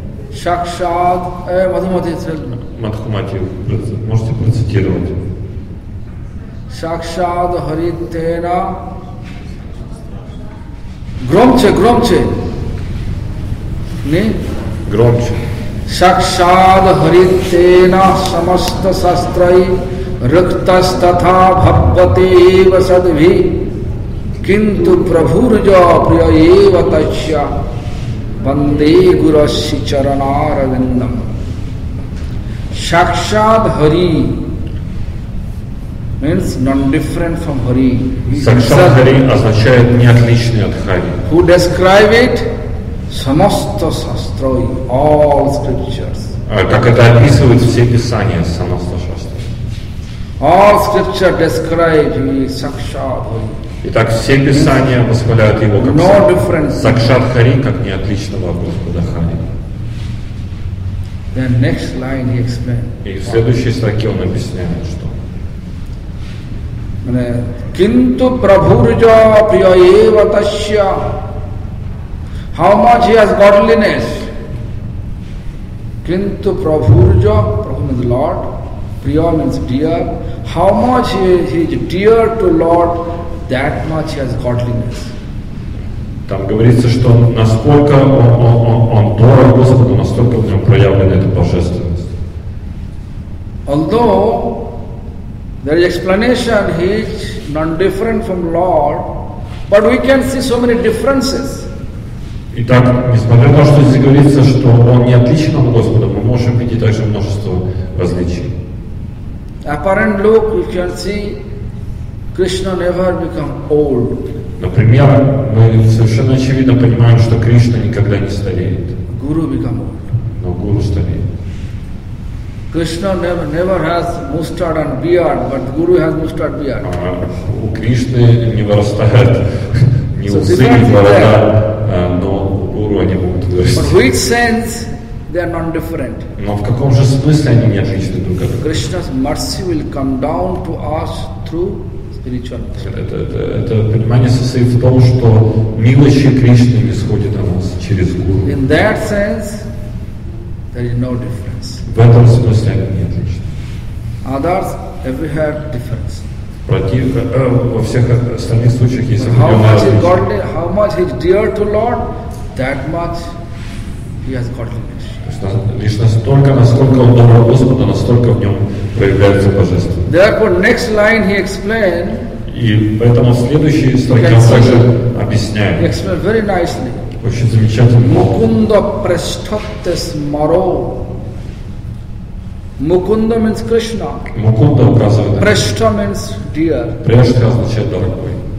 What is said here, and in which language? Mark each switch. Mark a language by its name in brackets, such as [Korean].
[English] Shakshad, Madhumati said, [Russian] Мадхумати, можете процитировать? [Sanskrit] Shakshad Haritena [Russian] Gromche. Ne? Громче. [Sanskrit] Shakshad Haritena Samasta Sastrai Riktas Tatha Bhavate Eva Sadvi Kintu Prabhurja Priya Eva Tachya Vande Gurasya Charanarvindam. [English] Shakshad Hari means non-different from Hari. He [Russian] Сакшат [English] himself [Russian] Хари означает не отличный от Хари. [English] who describe it, [Sanskrit] samasta sastroi, [English] all scriptures. [Russian] Как это описывают все писания Самаста Шастра. [English] All scripture describe he is Sakshat Hari. [Russian] Итак, все писания восхваляют его как [English] No difference. [Russian] Сакшат Хари, как не отличного от Господа Хари. [English] Then next line he explained. [Russian] И в следующей строке он объясняет, что [Sanskrit] Kintu Prabhurja Priya Eva Tasya. [English] How much he has godliness. [Sanskrit] Kintu Prabhurja, [English] Prabhu means Lord, Priya means dear. How much he is dear to Lord, that much he has godliness. [Russian] там говорится, что насколько он дорог Господу, настолько в нем проявлена эта божественность. [English] Although there is explanation, he is non-different from Lord, but we can see so many differences. [Russian] Итак, несмотря на то, что здесь говорится, что он не отличен от Господа, мы можем видеть также множество различий. [English] Apparent look, you can see Krishna never become old. [Russian] Например, мы совершенно очевидно понимаем, что Кришна никогда не стареет, [English] Guru become old. [Russian] но Гуру стареет. [English] Krishna never has mustard and beard, but Guru has mustard beard. [Russian] У Кришны не вырастает ни [English] So [Russian] усы, [English] different [Russian] ни борода, но у Гуру они могут [English] But [Russian] вырасти. [English] which sense they are non-different? [Russian] Но в каком же смысле они не отличны друг от друга? [English] Krishna's mercy will come down to us through spiritual mercy. [Russian] Это понимание состоит в том, что милость Кришны не сходит на нас через Гуру. [English] In that sense, there is no difference. [Russian] В этом смысле они не отличны. [English] Others, everywhere difference. [Russian] Во всех остальных случаях есть [English] How [Russian] определенное [English] much is [Russian] различие. [English] godly, how much he is dear to Lord, that much he has godliness. [Russian] То есть лишь настолько, насколько он дорог Господу, настолько в нем проявляется божественность. [English] Therefore, next line he explained, [Russian] И поэтому в следующей строке он также объясняет [English] explained very nicely. [Russian] очень замечательно. [Sanskrit] Mukunda prashthattes maro. [English] Mukunda means Krishna. [Russian] Мукунда указывает на [English] Prashtha means dear. [Russian] Прештха означает дорогой.